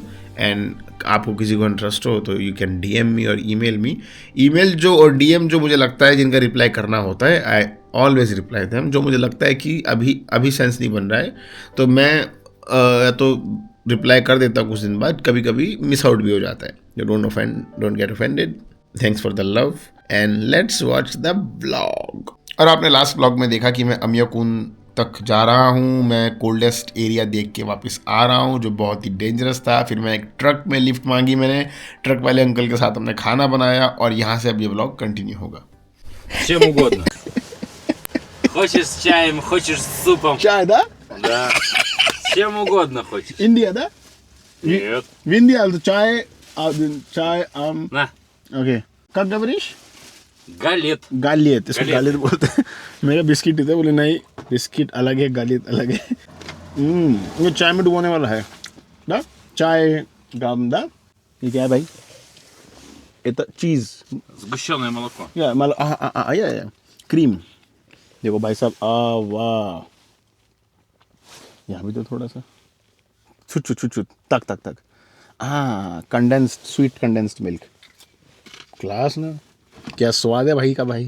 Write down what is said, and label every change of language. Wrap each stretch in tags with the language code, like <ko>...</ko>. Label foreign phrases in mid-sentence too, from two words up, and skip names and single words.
<hi>एंड आपको किसी को इंटरेस्ट हो तो</hi> <en>you can DM me</en> <hi>और</hi> <en>email me.</en> <hi>ईमेल जो और DM जो मुझे लगता है जिनका रिप्लाई करना होता है,</hi> <en>I always reply them.</en> <hi>जो मुझे लगता है कि अभी सेंस नहीं बन रहा है, तो मैं तो रिप्लाई कर देता हूँ कुछ दिन बाद। कभी कभी</hi> <en>miss out</en> <hi>भी हो जाता है।</hi> <en>don't get offended. thanks for the love and let's watch the blog.</en> <hi>और आपने लास्ट ब्लॉग में देखा कि मैं अमियोकुन तक जा रहा हूँ, मैं</hi> <en>coldest area</en> <hi>देख के वापस आ रहा हूँ, जो बहुत ही डेंजरस था। फिर मैं एक ट्रक में लिफ्ट मांगी, मैंने ट्रक वाले अंकल के साथ हमने खाना बनाया, और यहाँ से अब ये ब्लॉग कंटिन्यू होगा।</hi> <ru>Чем угодно. Хочешь с чаем, хочешь с супом. Чай, да? Да. Чем угодно хочешь. India, да? Нет. В Индии also чай, чай, На. окей. Как говоришь? Галет.</ru> <hi>गालियत, इसको गालियत। गालियत बोलते हैं। मेरा बिस्किट देते बोले नहीं, बिस्किट अलग है, गालियत अलग है। ये चाय में डुबोने वाला है ना, चाय गाम दा। ये क्या है भाई? Это चीज़</hi> <ru>Сгущенное молоко.</ru> <hi>या मतलब या क्रीम। देखो भाई साहब, वाह, यहाँ भी तो थोड़ा सा छुट छुट छुट छुट तक कंडेंस्ड,</hi> <en>sweet condensed milk.</en> <hi>क्लास ना, क्या स्वाद है भाई का भाई।</hi>